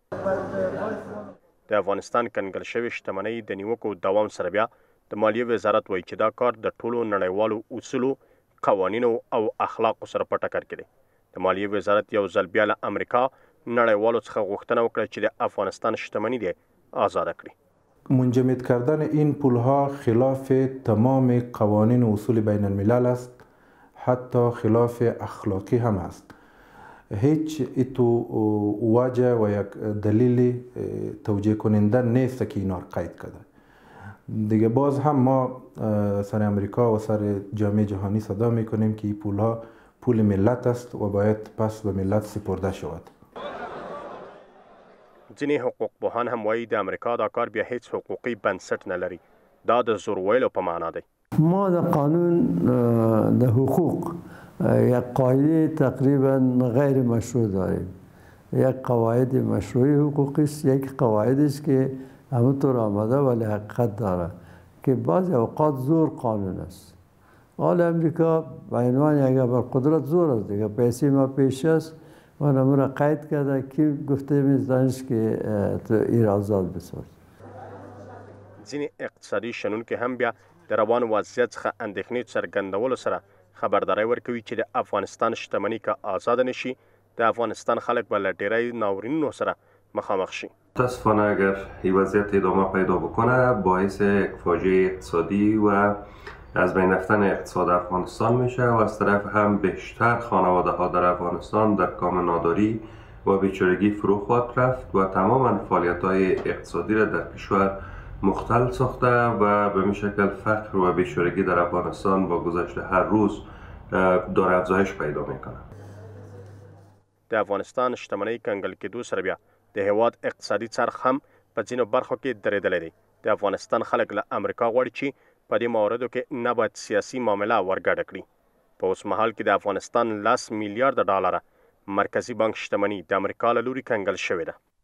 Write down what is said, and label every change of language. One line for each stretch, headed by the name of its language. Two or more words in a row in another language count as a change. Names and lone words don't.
Pashto: د افغانستان کنګل شوې شتمنۍ د نیوکو دوام سره بیا د مالیې وزارت وایي چې دا کار د ټولو نړیوالو اصولو، قوانینو او اخلاقو سره په ټکر کې دی. د مالیې وزارت یو ځل بیا له امریکا نړیوالو څخه غوښتنه وکړه چې د افغانستان شتمنی دی آزاد کړي.
Persian: منجمد کردن این پولها خلاف تمام قوانین و اصول بین الملل است، حتی خلاف اخلاقی هم است. هیچ ایتو وجه و یک دلیل توجیه کننده نیست که اینا قید کرده. دیگه باز هم ما سر امریکا و سر جامعه جهانی صدا میکنیم که این پولها پول ملت است و باید پس به ملت سپرده شود.
Pashto: ځینې حقوق پوهان هم وایي د امریکا دا کار بیا هیڅ حقوقي بنسټ نه لري. دا د زور ویلو په معنا دی.
Persian: ما در قانون در حقوق یک قاعده تقریبا غیر مشروع داریم. یک قواعد مشروعی حقوقی است، یک قواعدی است که همونطور آمده ولی حقیقت داره که بعضی اوقات زور قانون است. حال امریکا به عنوان یک ابرقدرت زور است دیگه. پیسې ما پیش است و نمونه قید کرده که گفته میزدانش که تو ایر آزاد بساز.
Pashto: ځینې اقتصادي شنونکي هم بیا د روان وضعیت څخه اندېښنې څرګندولو سره خبرداری ورکوي چې د افغانستان شتمني که آزاد نشي د افغانستان خلک به له ډېری ناورینونو سره مخامخ شي.
Persian: متاسفانه اگر این وضعیت ادامه پیدا بکنه باعث فاجعه اقتصادی و از بین رفتن اقتصاد افغانستان میشه و از طرف هم بیشتر خانواده ها در افغانستان در کام ناداری و بیچارگی فرو خواهد رفت و تماما فعالیت های اقتصادی را در کشور مختل ساخته و به این شکل فقر و بیچارگی در افغانستان با گذشت هر روز داره افزایش پیدا میکنه.
Pashto: د افغانستان شتمنۍ کنګل کېدو سره بیا د هیواد اقتصادي څرخ هم په ځینو برخو کې درېدلی دی. د افغانستان خلک له امریکا غواړي چې په دې مواردو کې نه باید سیاسي معامله ورګډه کړي. په اوس مهال کې د افغانستان 10 میلیارډ ډالره مرکزی بانک شتمني د امریکا له لوري کنګل شوې ده.